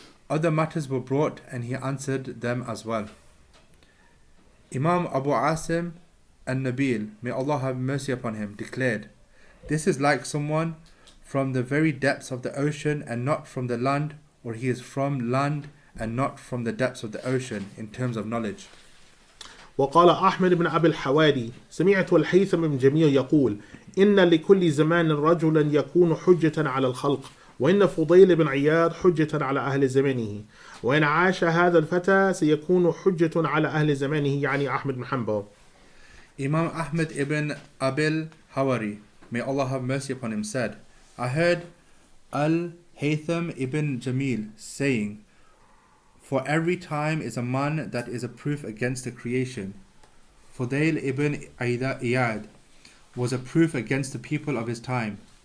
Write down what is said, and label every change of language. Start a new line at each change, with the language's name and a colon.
English: Other matters were brought, and he answered them as well. Imam Abu Asim and Nabil, may Allah have mercy upon him, declared, this is like someone from the very depths of the ocean and not from the land, or he is from land and not from the depths of the ocean in terms of knowledge.
Arabic: وقال أحمد بن أبي الحواري سمعت الهيثم بن جميل يقول إن لكل زمان رجلا يكون حجة على الخلق وإن فضيل بن عياض حجة على أهل زمانه وإن عاش هذا الفتى سيكون حجة على أهل زمانه يعني أحمد بن حنبل.
English: Imam Ahmad ibn Abil Hawari, may Allah have mercy upon him, said, I heard Al-Haytham ibn Jamil saying, for every time is a man that is a proof against the creation. Fudail ibn Iyad was a proof against the people of his time.